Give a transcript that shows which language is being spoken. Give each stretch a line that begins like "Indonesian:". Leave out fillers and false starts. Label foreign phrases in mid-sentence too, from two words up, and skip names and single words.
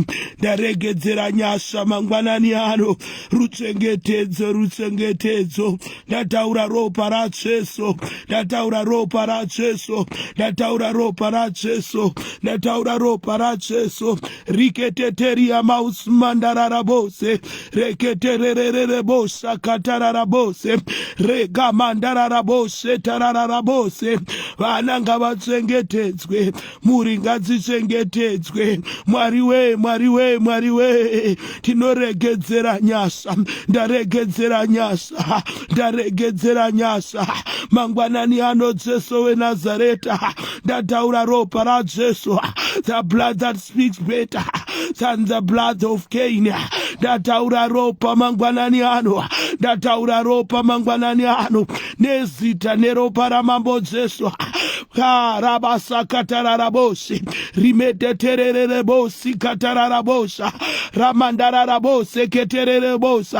Shona: Ndaregedzera nyasha mangwanani ano, ruchengetedzo. Ndataura ropa ra Jesu, ndataura ropa ra Jesu, ndataura ropa ra Jesu, ndataura ropa ra Jesu. Riketeteria mausmandarara bose, reketererere bose, katarara bose, regamandarara bose, tararara bose. Vana ngavachengetedzwe, mhuri ngadzichengetedzwe. Mwari we, tinoregedzera nyasha, ndaregedzera nyasha mangwanani ano Jesu weNazareta. Ndataura ropa ra Jesu,
English: the blood that speaks better than the blood of Cain.
Shona: Ndataura ropa mangwanani ano, ndataura ropa mangwanani ano, nezita neropa ra mambo Jesu. Karabasa katararabosi, rimeteterere bosi katararabosa, ramandararabose keterere bosa.